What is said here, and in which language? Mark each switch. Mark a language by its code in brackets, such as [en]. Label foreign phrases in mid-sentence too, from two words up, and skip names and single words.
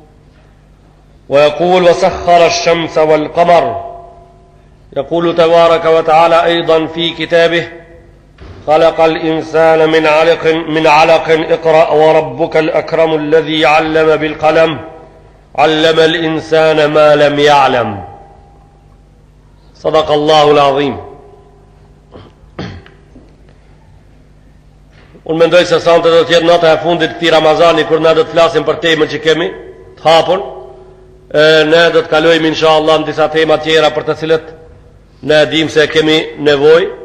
[ar] ويقول وسخر الشمس والقمر يقول تبارك وتعالى أيضا في كتابه خلق الإنسان من علق اقرأ وربك الأكرم الذي علم بالقلم علم الإنسان ما لم يعلم صدق الله العظيم. [sq] Unë mendoj se sante do të jetë nata e fundit këtij Ramazani kur ne do të flasim për temën që kemi të hapur. Ne do të kalojmë inshallah në disa tema tjera për të cilët ne dim se kemi nevojë.